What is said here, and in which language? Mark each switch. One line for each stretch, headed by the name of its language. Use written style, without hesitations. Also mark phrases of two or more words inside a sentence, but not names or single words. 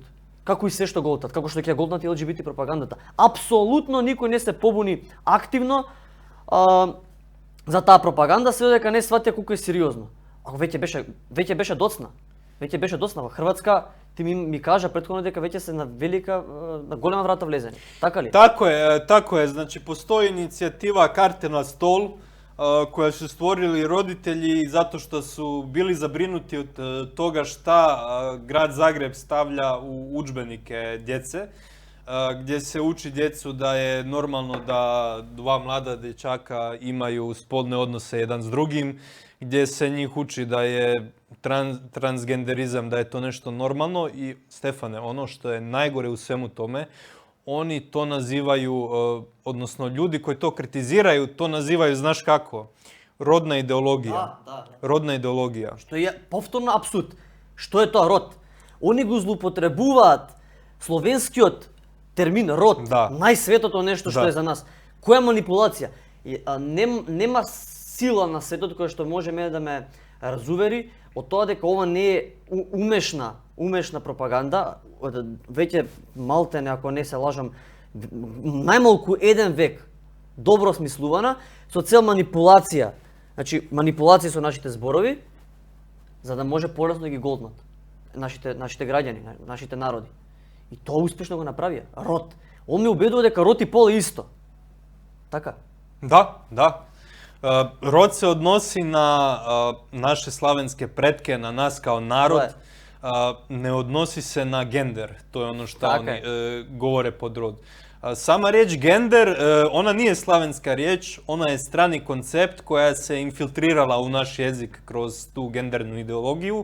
Macedonian: Како и се што голтат, како што ќе голтнат и ЛГБТ пропагандата. Апсолутно никој не се побуни активно за таа пропаганда, се додека не сватија колку е сериозно. Ако веќе беше доцна. Веќе беше доцна во Хрватска, ти ми кажа претходно дека веќе се на голема врата влезени. Така ли?
Croatian: Tako je. Znači postoji inicijativa Karte na stol koja su stvorili roditelji zato što su bili zabrinuti od toga šta grad Zagreb stavlja u udžbenike djece, gdje se uči djecu da je normalno da dva mlada dječaka imaju spolne odnose jedan s drugim, gdje se njih uči da je transgenderizam, da je to nešto normalno. I Stefane, ono što je najgore u svemu tome, oni to nazivaju, odnosno ljudi koji to kritiziraju, to nazivaju, znaš kako? Rodna ideologija. Da. Rodna ideologija.
Macedonian: Што е повторно абсурд. Што е тоа род? Они го злоупотребуваат словенскиот термин род, најсветото нешто што е за нас. Која манипулација? Нема сила на светот која што може мене да ме разувери од тоа дека ова не е умешна пропаганда. Веќе малтене, ако не се лажам, најмалку еден век добро смислувана, со цел манипулација. Значи, манипулација со нашите зборови, за да може полесно да ги голтнат нашите граѓани, нашите народи. И тоа успешно го направија. Род. Он ме убедува дека род и пол е исто. Така?
Croatian: Da. Rod se odnosi na naše slavenske pretke, na nas kao narod. Ne odnosi se na gender. To je ono što oni govore pod rod. Sama riječ gender, ona nije slavenska riječ, ona je strani koncept koja se infiltrirala u naš jezik kroz tu gendernu ideologiju.